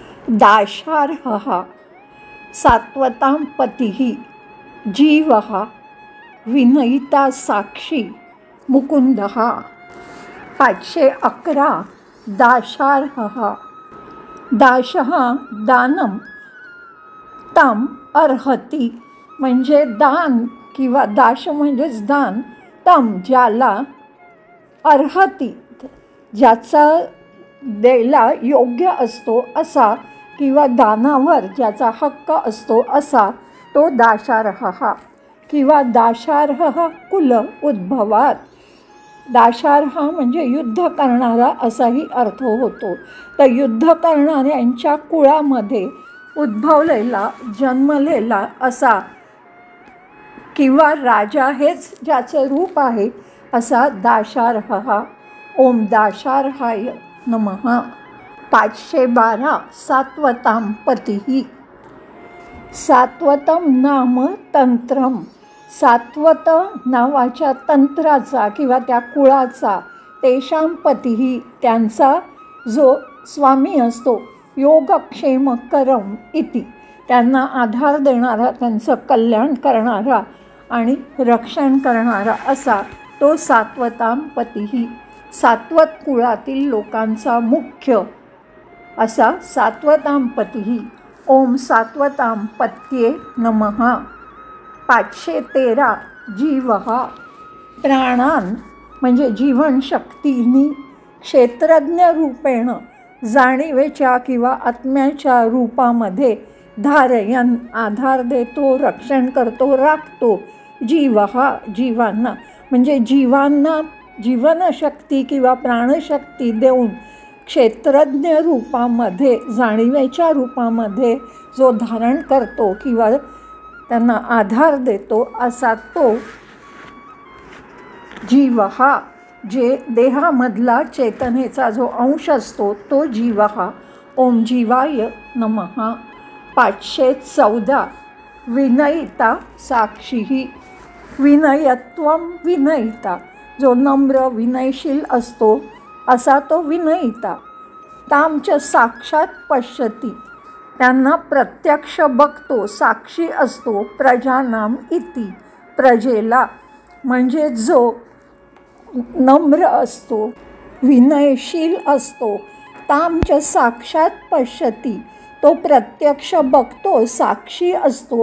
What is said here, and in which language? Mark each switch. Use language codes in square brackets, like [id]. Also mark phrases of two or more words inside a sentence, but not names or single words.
[sa] दाशार्हः सात्वतां पतिः जीवः विनयिता साक्षी मुकुंदः। [mr] 511 [sa] दाशार्हः दाशः दानम तम अर्हति [mr] म्हणजे दान किंवा दाश म्हणजेच दान, तम ज्याला, अर्हति ज्याचा द्यायला योग्य असतो असा किंवा दानावर ज्याचा हक्क असतो असा तो दाशार्हः किंवा [sa] दाशार्हः कुल उद्भवात। [mr] दाशार्ह म्हणजे युद्ध करणारा असाही अर्थ होतो। तर युद्ध करणाऱ्यांच्या कुळामध्ये उद्भवलेला जन्मलेला असा किंवा राजा हेच ज्याचं रूप आहे असा दाशार्हः। [sa] ओम दाशार्हाय नमः। 512 सात्वतां पतिः सात्वतम नाम तंत्रम, [mr] सात्वत नावाच्या तंत्राचा किंवा त्या कुळाचा, [sa] तेषां पतिः [mr] त्यांचा जो स्वामी असतो, [sa] योगक्षेम करम इति [mr] त्यांना आधार देणारा, त्यांचं कल्याण करणारा आणि रक्षण करणारा असा तो [sa] सात्वतां पतिः, [mr] सात्वत कुळातील लोकांचा मुख्य असा [sa] सात्वतां पतिः। ओम सात्वतां पत्ये नमः। [mr] 513 जीवः प्राणान म्हणजे जीवनशक्तीनी [sa] क्षेत्रज्ञ रूपेण [mr] जाणीवेच्या किंवा आत्म्याच्या रूपामध्ये धारयन आधार देतो, रक्षण करतो, राखतो। जीवः जीवांना म्हणजे जीवांना जीवनशक्ती किंवा प्राणशक्ती देऊन क्षेत्रज्ञ रूपामध्ये जाणीवेच्या रूपामध्ये जो धारण करतो किंवा त्यांना आधार देतो असा तो जीवः, जे देहामधला चेतनेचा जो अंश असतो तो जीवः। [sa] ओम जीवाय नमः। 514 विनयिता साक्षीः विनयत्वम विनयिता [mr] जो नम्र विनयशील असतो असा तो विनयिता। [sa] तांच साक्षात पश्यती [mr] त्यांना प्रत्यक्ष बघतो, साक्षी असतो। [sa] प्रजानाम इति [mr] प्रजेला म्हणजे जो नम्र असतो, विनयशील असतो। [sa] तांच साक्षात पश्यती [mr] तो प्रत्यक्ष बघतो, साक्षी असतो।